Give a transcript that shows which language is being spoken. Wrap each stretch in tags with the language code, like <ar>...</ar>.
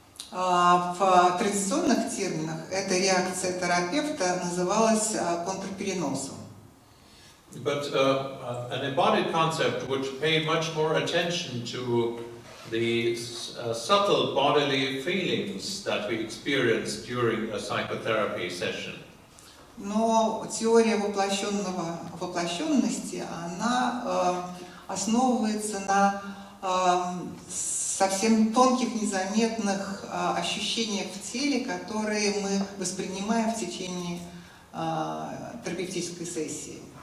<ru>В традиционных терминах эта реакция терапевта называлась контрпереносом.</ru> <en>But an embodied concept would pay much more attention to the subtle bodily feelings that we experience during a psychotherapy session.</en> <ru>Но теория воплощенности, она основывается на совсем тонких, незаметных ощущениях в теле, которые мы воспринимаем в течение терапевтической сессии.</ru>